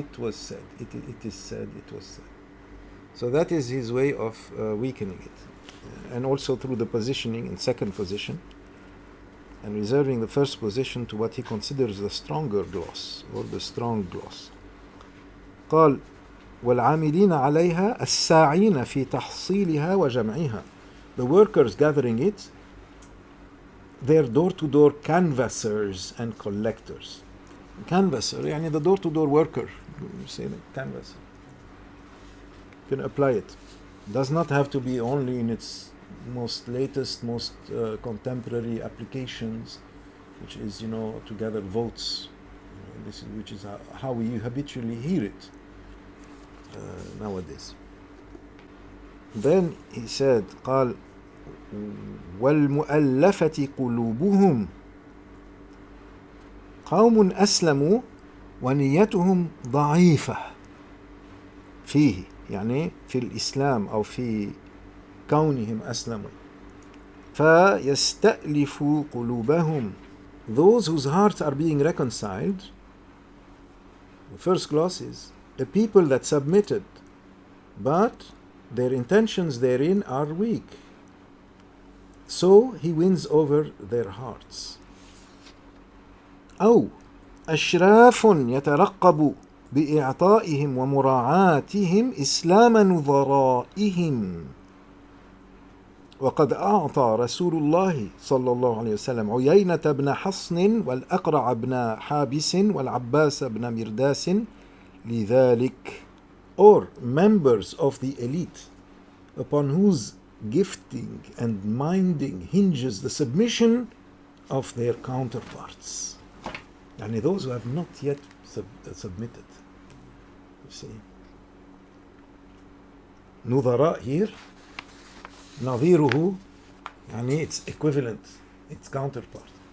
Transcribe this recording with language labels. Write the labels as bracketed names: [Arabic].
[English] It was said, it is said, it was said. So that is his way of weakening it, and also through the positioning in second position, and reserving the first position to what he considers the stronger gloss, or the strong gloss. [Arabic] قال والعاملين عليها الساعين في تحصيلها وجمعها. [English] The workers gathering it, they're door-to-door canvassers and collectors. Canvasser, يعني the door-to-door worker. You say that, canvasser. You can apply it. Does not have to be only in its most latest, most contemporary applications, which is, to gather votes. Which is how we habitually hear it nowadays. Then he said, [Arabic] قال والمؤلفة قلوبهم قوم أسلموا ونيتهم ضعيفة فيه، يعني في الإسلام أو في كونهم أسلموا، فيستألف قلوبهم. [English] Those whose hearts are being reconciled, the first clause is a people that submitted, but their intentions therein are weak. So he wins over their hearts. [Arabic] أو أشراف يترقب بإعطائهم ومراعاتهم إسلام نظرائهم. وقد أعطى رسول الله صلى الله عليه وسلم عيينة بن حصن والأقرع بن حابس والعباس بن مرداس لذلك, [English] or members of the elite upon whose gifting and minding hinges the submission of their counterparts. Yani those who have not yet submitted. You see, نظراء here, نظيره, يعني its equivalent, its counterpart.